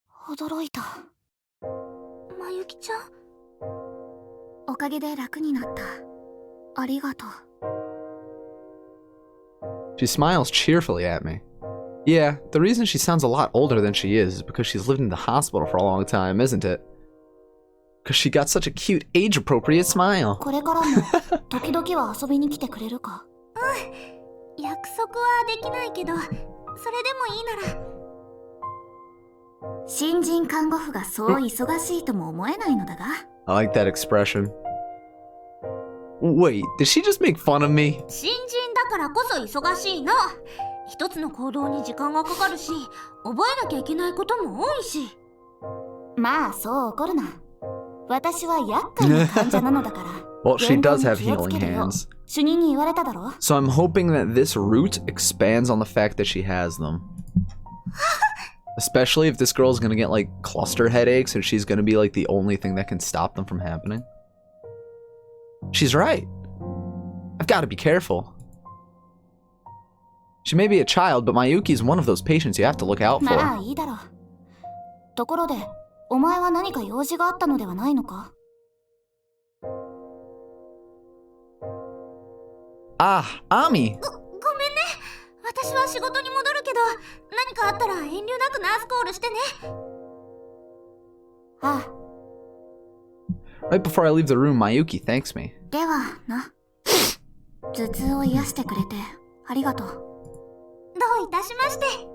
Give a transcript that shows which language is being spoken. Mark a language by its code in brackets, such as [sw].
[ja] 驚いた。まゆきちゃん？おかげで楽になった。ありがとう。 [en] She smiles cheerfully at me. Yeah, the reason she sounds a lot older than she is because she's lived in the hospital for a long time, isn't it? Because she got such a cute, age-appropriate smile. [ja] これからも時々は遊びに来てくれるか？うん。約束はできないけど、それでもいいなら。新人看護婦がそう忙しいとも思えないのだが。 [en] I like that expression. Wait, did she just make fun of me? [ja] 新人だからこそ忙しいの。一つの行動に時間がかかるし、覚えなきゃいけないことも多いし。まあそう怒るな。私は厄介な患者なのだから。 [en] Well, she does have healing hands. [ja] 主任に言われただろ。 [en] So I'm hoping that this route expands on the fact that she has them. Especially if this girl's gonna get like cluster headaches and she's gonna be like the only thing that can stop them from happening. She's right. I've got to be careful. She may be a child, but Mayuki's one of those patients you have to look out for. [ja] まあいいだろう。ところで、お前は何か用事があったのではないのか？ [en] Ah, Ami. [ja] ごめんね。私は仕事に戻るけど、何かあったら遠慮なくナースコールしてね。ああ。 [en] Right before I leave the room, Mayuki thanks me. [ja] ではな。頭痛を癒してくれてありがとう。どういたしまして。